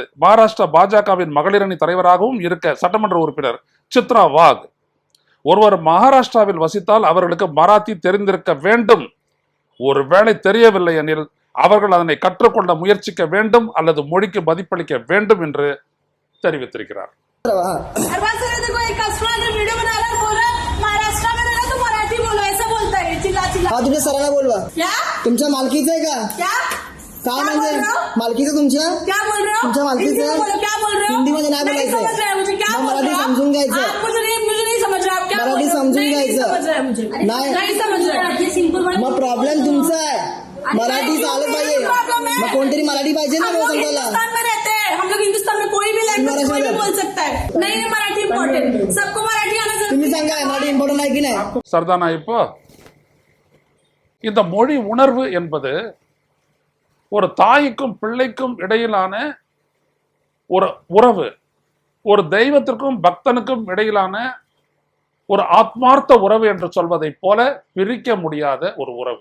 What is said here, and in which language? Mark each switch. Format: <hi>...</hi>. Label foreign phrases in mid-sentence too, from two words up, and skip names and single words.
<ta>மகாராஷ்டிரா பாஜகவின் மகளிரணி தலைவராகவும் இருக்க சட்டமன்ற உறுப்பினர் சித்ரா வாக் ஒருவர் மகாராஷ்டிராவில் வசித்தால் அவர்களுக்கு மராத்தி தெரிந்திருக்க வேண்டும். ஒருவேளை தெரியவில்லை எனில் அவர்கள் அதனை கற்றுக்கொள்ள முயற்சிக்க வேண்டும் அல்லது மொழிக்கு மதிப்பளிக்க வேண்டும் என்று தெரிவித்திருக்கிறார்.</ta> <mr>तुझ्या सरांना बोलवा. तुमच्या मालकीचं आहे का? काय म्हणजे मालकीचं तुमच्या? तुमच्या मालकीचं हिंदीमध्ये नाही बोलायचं, मराठी समजून घ्यायचं. मराठी समजून घ्यायचं नाही. मग प्रॉब्लेम तुमचा आहे, मराठी आलं पाहिजे. मग कोणतरी मराठी पाहिजे ना समजायला.</mr> <hi>हम लोग हिंदुस्तान में कोई भी लैंग्वेज कोई भी बोल सकता है. नहीं मराठी इम्पोर्टेंट, सबको मराठी आना जरूरी.</hi> <mr>तुम्ही सांगा मराठी इम्पोर्टेंट आहे की नाही? सरदाना,</mr> <ta>இப்போ இந்த மொழி உணர்வு என்பது ஒரு தாய்க்கும் பிள்ளைக்கும் இடையிலான ஒரு உறவு, ஒரு தெய்வத்திற்கும் பக்தனுக்கும் இடையிலான ஒரு ஆத்மார்த்த உறவு என்று சொல்வதை போல பிரிக்க முடியாத ஒரு உறவு.</ta>